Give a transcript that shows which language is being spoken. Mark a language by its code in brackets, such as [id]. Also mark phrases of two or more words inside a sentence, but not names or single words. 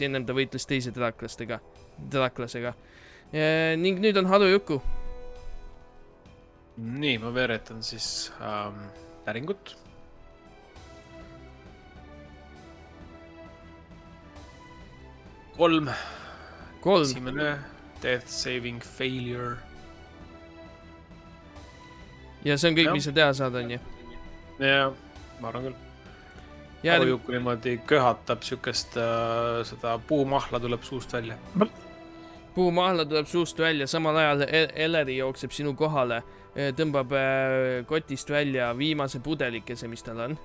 [et] Ennem ta võitles teise draklasega. Ning nüüd on Harujuku. Nii, ma veeretan siis päringut. Kolm. Esimene [en] death saving failure. [et] Ja see on kõik, mis sa teha saad, on ju? Jaa, ma arvan küll. Harujuku niimoodi köhatab sükest, seda puumahla tuleb suust välja. Puumahla tuleb suust välja, samal ajal Elleri jookseb sinu kohale, tõmbab kotist välja viimase pudelikese, mis tal on.